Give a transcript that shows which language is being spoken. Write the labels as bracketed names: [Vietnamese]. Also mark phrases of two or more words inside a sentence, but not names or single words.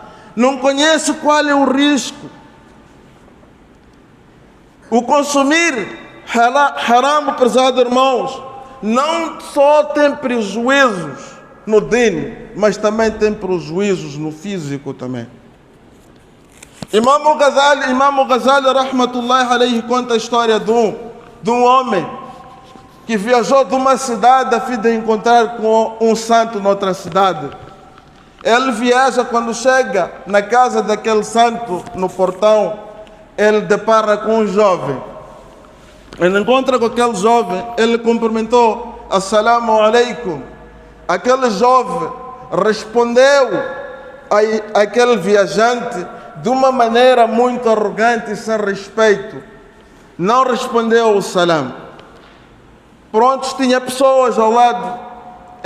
[Portuguese] Não conhece qual é o risco. O consumir haram, prezados irmãos, não só tem prejuízos no din, mas também tem prejuízos no físico também. Imam Ghazali [Arabic] رحمة الله عليه [Portuguese] conta a história de um homem que viajou de uma cidade a fim de encontrar com um santo noutra cidade. Ele viaja, quando chega na casa daquele santo, no portão, ele depara com um jovem. Ele encontra com aquele jovem, ele cumprimentou: [Arabic] السلام عليكم. [Portuguese] Aquele jovem respondeu àquele viajante de uma maneira muito arrogante e sem respeito. Não respondeu o salam. Prontos, tinha pessoas ao lado.